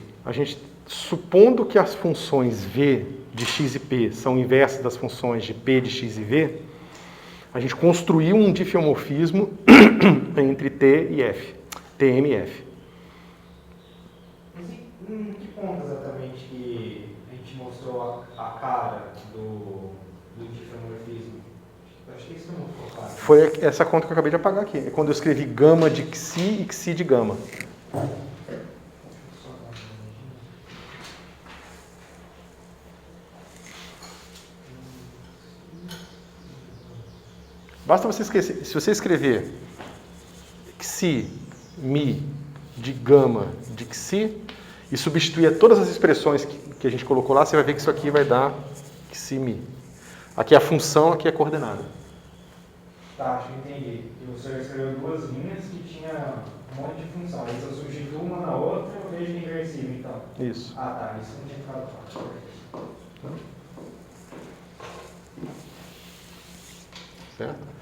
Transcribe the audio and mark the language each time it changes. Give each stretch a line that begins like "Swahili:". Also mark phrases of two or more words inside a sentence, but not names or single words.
Portuguese: A gente, supondo que as funções V de x e p são inversas das funções de p de x e v, a gente construiu um difeomorfismo entre T e F, TM e F. Mas em que ponto exatamente que a gente mostrou a cara do difeomorfismo? Acho que isso não ficou claro. Foi essa conta que eu acabei de apagar aqui. É quando eu escrevi gama de xi e xi de gama. Basta você esquecer, se você escrever xi, mi, de gama, de xi, e substituir todas as expressões que a gente colocou lá, você vai ver que isso aqui vai dar xi, mi. Aqui é a função, aqui é a coordenada. Tá, acho que entendi. E o senhor escreveu duas linhas que tinha um monte de função. Aí se eu substituo uma na outra, eu vejo inversível, então. Isso. Ah, tá. Isso não tinha ficado claro. Certo?